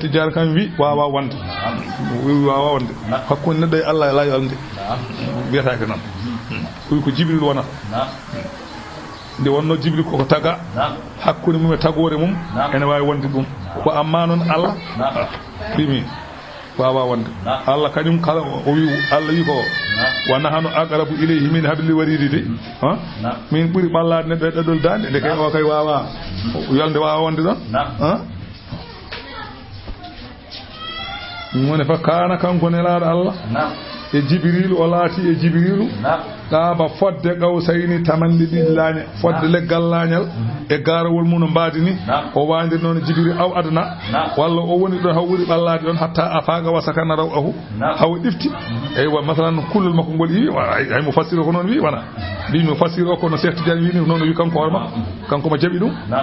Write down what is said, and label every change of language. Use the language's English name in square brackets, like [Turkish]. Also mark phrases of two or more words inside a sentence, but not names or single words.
[Fula] Tidiane kam wi wawa wonde wawa wonde hakkunde neɗɗo e Allah la yolde wiyatake noon wi ko jibril wonata nde wonno jibril koko taga hakkunde mum e tagore mum ene wawi wonde ɗum ko amma noon Allah ɗimi wawa wonde Allah kañum kala o wi Allah wi ko [Arabic] ونحن أقرب إليه من حبل الوريد [Fula] de min ɓuri ɓallade neɗɗo e ɗaɗol dande nde kay o kay wawa yolde wawa wonde ɗon woni fa kana kanko nelaɗo Allah e Jibril o laati e Jibrilu ɗaaba fodde Qawsayni tamanɗe ɗiɗi laañe fodde leggal laañal e garawol mum no mbaadi ni o waandir noon Jibril [Arabic] أو أدنى [Fula] walla o woni ɗon haw wuri ɓallaade ɗon [Arabic] حتى أفاق وسكن روعه [Fula] haw ɗifti eywa masalan kullol makko ngol iwi hay mo fassiri ko noon wi wona mbi mo fassiri o kono Cheikh Tidiane wi ni noon wi kanko hoore makko kanko mo jaɓi ɗum